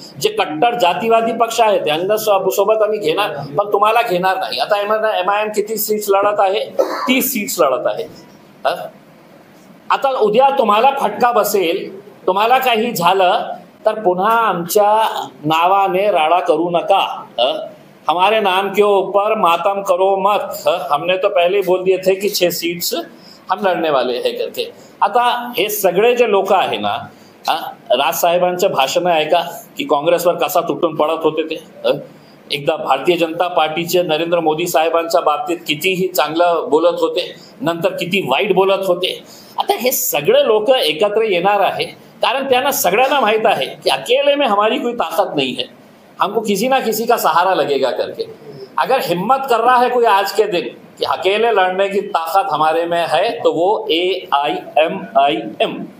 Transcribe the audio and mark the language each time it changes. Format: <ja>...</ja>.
<mr>जे कट्टर जातीवादी पक्ष आहे त्यांना सोबत आम्ही घेणार, पण तुम्हाला घेणार नाही. आता MIM किती सीट्स लढत आहे? 30 सीट्स लढत आहे. आता उद्या तुम्हाला फटका बसेल, तुम्हाला काही झालं तर पुन्हा आमच्या नावाने राडा करू नका.</mr> <hi>हमारे नाम के ऊपर मातम करो मत। हमने तो पहले ही बोल दिए थे की 6 सीट्स हम लढणे वाले आहे करके।</hi> <mr>आता हे सगळे जे लोक आहे ना, राजसाहेबांचे भाषण ऐका की काँग्रेसवर कसा तुटून पडत होते ते। एकदा भारतीय जनता पार्टीचे नरेंद्र मोदी साहेबांच्या बाबतीत कितीही चांगलं बोलत होते, नंतर किती वाईट बोलत होते। आता हे सगळे लोक एकत्र येणार आहे कारण त्यांना सगळ्यांना माहित आहे कि</mr> <hi>अकेले में हमारी कोई ताकत नहीं है, हमको किसी ना किसी का सहारा लगेगा करके। अगर हिम्मत कर रहा है कोई आज के दिन कि अकेले लड़ने की ताकत हमारे में है तो वो AIMIM।</hi>